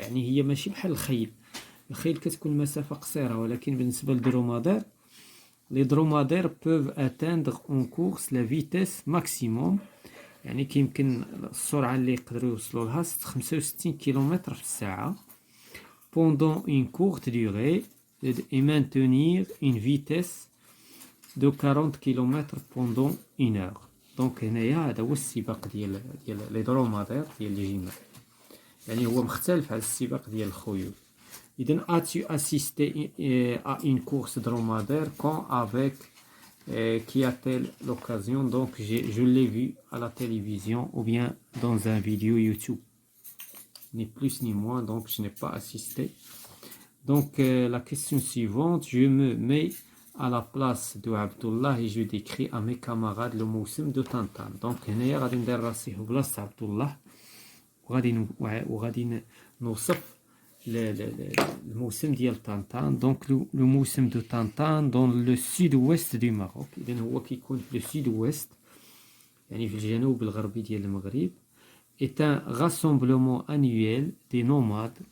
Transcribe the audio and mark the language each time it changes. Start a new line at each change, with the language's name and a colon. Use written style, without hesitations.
Arabic: يعني هي ماشي بحال الخيل كتكون مسافة قصيرة، ولكن بالنسبة للدرومادير
French: les dromadaires peuvent atteindre en course la vitesse maximum.
Arabic: يعني كيمكن السرعة اللي يقدروا يوصلوا لها 65 كيلومتر في الساعة
French: pendant une courte durée et maintenir une vitesse de 40 km pendant une heure.
Arabic: دونك هنايا هذا هو السباق ديال لي درومادير ديال الجمال. يعني هو مختلف على السباق ديال الخيول.
French: إذن as-tu assisté à une course dromadaire quand avec qui a-t-elle l'occasion? Donc je l'ai vu à la télévision ou bien dans un vidéo YouTube. Ni plus ni moins, donc je n'ai pas assisté. Donc la question suivante, je me mets à la place de Abdullah et je décris à mes camarades le موسم de Tantan.
Arabic: Donc هنايا غادي ندير راسي في بلاصة عبد الله وغادي نوصف الموسم ديال طنطان.
French: دونك لو موسم دو طنطان دون لو سود-ouest du Maroc.
Arabic: إذن هو كيكون في لو سود-ouest يعني في الجنوب الغربي ديال المغرب.
French: est un rassemblement annuel des nomades.